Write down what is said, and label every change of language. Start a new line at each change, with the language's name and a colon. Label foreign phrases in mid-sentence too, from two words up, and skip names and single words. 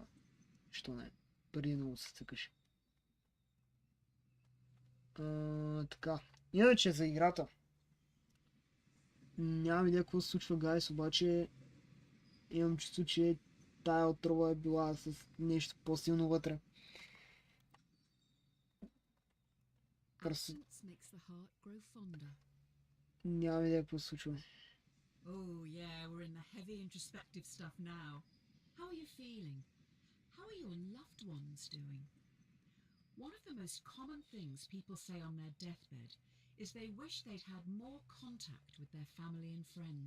Bulgarian: Що не? Преди много се цъкаш. Така. Иначе за играта. Нямам идея какво се случва, гайс, обаче имам чувство, че тая отрова е била с нещо по-силно вътре. Просто
English: Absence makes the heart grow fonder.
Bulgarian: нямам идея какво се случва.
English: Oh, yeah, we're in the heavy introspective stuff now. How are you feeling? How are your loved ones doing? One of the most common things people say on their deathbed is they wish they'd had more contact with their family and friends.